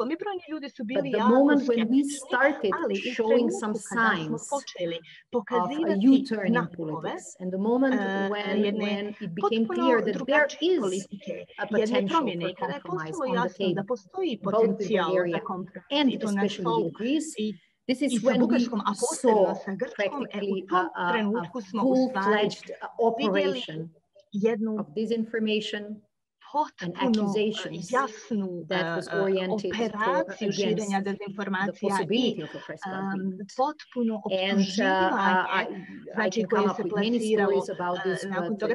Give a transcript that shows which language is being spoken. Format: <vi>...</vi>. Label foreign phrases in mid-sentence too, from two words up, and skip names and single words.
<en>But the moment when we started showing some signs of a U-turn in politics, and the moment when it became clear that there is a potential for compromise on the table, both with Bulgaria and especially with Greece,</en> <bs>i sa Bugarskom, a posebno sa Grčkom, u tom trenutku smo u stvari vidjeli jednu potpuno jasnu operaciju širenja dezinformacija i potpuno optuživanje, znači koje se plasiralo nakon toga.</bs>